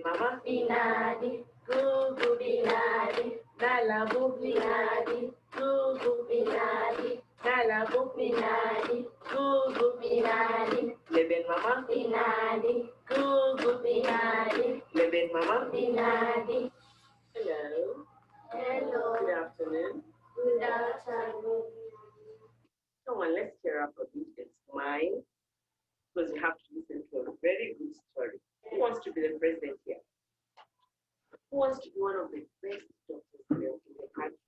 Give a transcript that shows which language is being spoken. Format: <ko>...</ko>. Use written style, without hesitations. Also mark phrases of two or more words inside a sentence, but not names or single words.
<en>mama finali, gugu binali, nala binali, gugu binali, nala binali, gugu binali, living mama finali, gugu binali, living mama finali. Hello. Hello. Good afternoon. Good afternoon. Come on, let's cheer up a bit and smile, because you have to listen to a very good story. Who wants to be the president here? Who wants to be one of the best doctors in the country?</en>